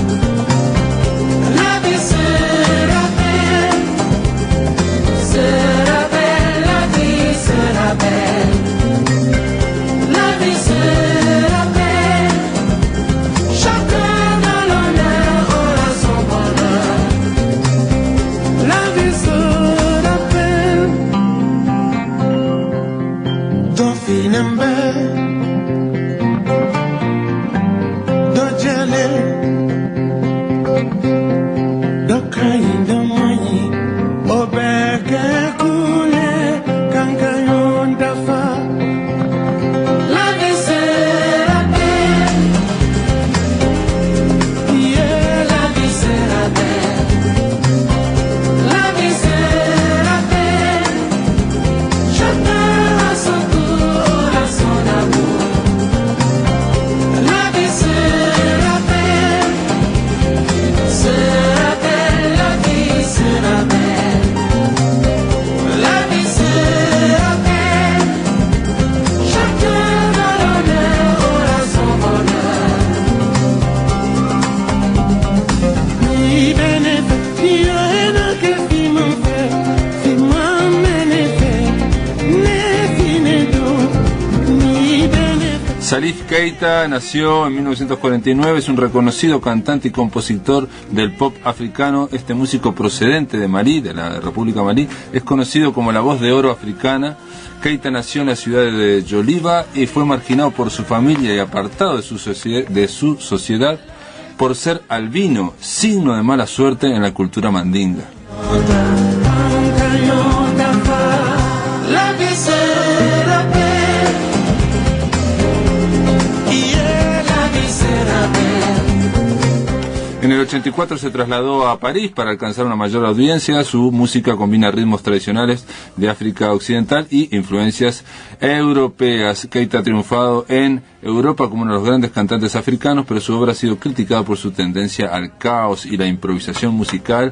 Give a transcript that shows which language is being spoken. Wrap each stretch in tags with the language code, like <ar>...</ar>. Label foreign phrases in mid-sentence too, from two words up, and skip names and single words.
<fr>La vie c'est la paix, c'est la paix, la vie c'est la paix. La vie c'est la paix, chacun dans l'honneur aura son bonheur. La vie c'est la paix. Dofinembe, dojale, dokai domayi, obeke kule, kankayon dafa. La vie c'est la paix, yeah, la vie c'est la paix. La vie c'est la paix, chacun à son tour, à son amour. La vie c'est la paix, c'est la paix, la vie c'est la paix. La vie c'est la paix, chacun dans l'honneur aura son bonheur. Mi benefe, io ena che fi mon fe, fi mon benefe, ne fine do, mi benefe.</fr> <es>Salif Keita nació en 1949, es un reconocido cantante y compositor del pop africano. Este músico procedente de Malí, de la República Malí, es conocido como la voz de oro africana. Keita nació en la ciudad de Joliba y fue marginado por su familia y apartado de su sociedad por ser albino, signo de mala suerte en la cultura mandinga.</es> <fr>La vie c'est la paix, yeah, la vie c'est la paix.</fr> <es>En el 84 se trasladó a París para alcanzar una mayor audiencia. Su música combina ritmos tradicionales de África Occidental y influencias europeas. Keita ha triunfado en Europa como uno de los grandes cantantes africanos, pero su obra ha sido criticada por su tendencia al caos y la improvisación musical.</es>